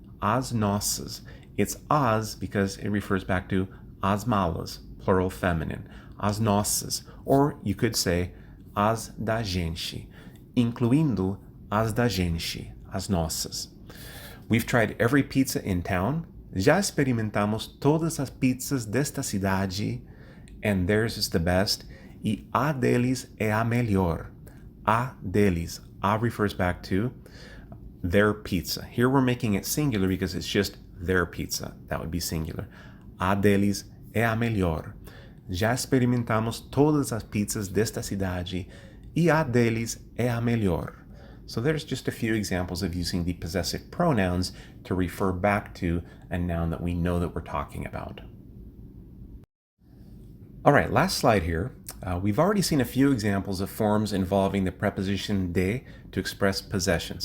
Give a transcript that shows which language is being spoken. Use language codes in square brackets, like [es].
[pt] As nossas. [en] It's as because it refers back to as malas, plural feminine. As nossas. Or you could say [pt] as da gente, incluindo as da gente, as nossas. [en] We've tried every pizza in town. [pt] Já experimentamos todas as pizzas desta cidade, [en] and theirs is the best, [pt] e a deles é a melhor. A deles. [en] A refers back to their pizza. Here we're making it singular because it's just their pizza. That would be singular. [pt] A deles é a melhor. Já experimentamos todas as pizzas desta cidade e a deles é a melhor. [en] So there's just a few examples of using the possessive pronouns to refer back to a noun that we know that we're talking about. All right, last slide here. We've already seen a few examples of forms involving the preposition de to express possession.